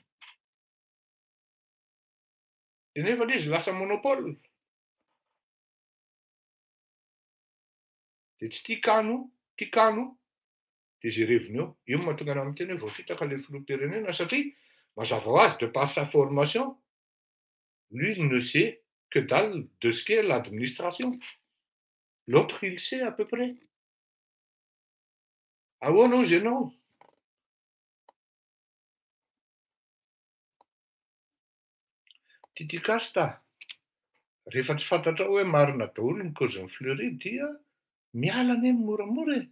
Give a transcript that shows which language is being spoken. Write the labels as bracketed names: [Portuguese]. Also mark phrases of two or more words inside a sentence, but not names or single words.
[Malagasy] Dia nefa izy lasa monopole. Dia tsy tia kano dia izay reviny eo mahatonga ana amin'ny teny hoe voafitaka le filoham-pirenena satria mazava ho azy de [French] par sa formation, lui ne sait que dalle de ce qu'est l'administration. L'autre il sait à peu près. [Malagasy] Ahoana hozy ianao? Titikasta, rehefa tsy fantatra hoe marina daholo ny causen'ny Fleury dia miala anie moramora e.